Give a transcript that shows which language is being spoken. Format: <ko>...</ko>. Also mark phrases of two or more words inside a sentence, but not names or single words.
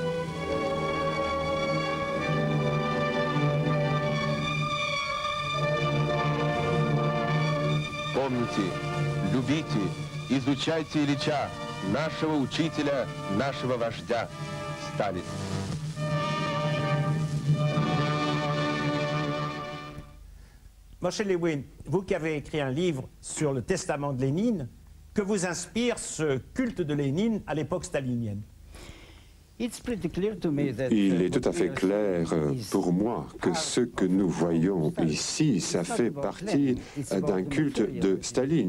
<ru>Помните, любите, изучайте Ильича, нашего учителя, нашего вождя, Сталин.</ru> <fr>Moshe Lewin, vous qui avez écrit un livre sur le testament de Lénine, que vous inspire ce culte de Lénine à l'époque stalinienne? Il est tout à fait clair pour moi que ce que nous voyons ici, ça fait partie d'un culte de Staline.</fr>